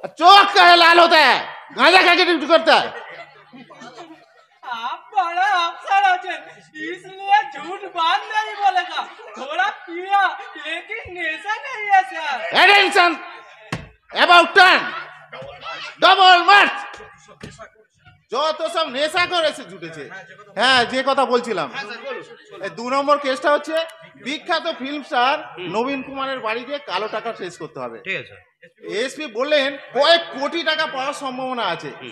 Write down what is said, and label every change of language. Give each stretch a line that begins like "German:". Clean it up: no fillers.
Hindi: चौक का है लाल होता है, गांजा खा के ड्यूटी करता है। आप बड़ा अफसर हैं, इसलिए झूठ बात नहीं बोलेगा। थोड़ा पिया लेकिन नशा नहीं है sir.
English: Attention, about turn, double march,
Bangla: যত সব নেশা করে এসে জুটেছে। হ্যাঁ, যে কথা বলছিলাম, এই 2 নম্বর কেসটা হচ্ছে বিখ্যাত ফিল্ম স্টার নবীন কুমারের বাড়ি গিয়ে কালো টাকা ট্রেস করতে হবে। ঠিক আছে। এসপি বললেন কয়েক কোটি টাকা পাওয়ার সম্ভাবনা আছে।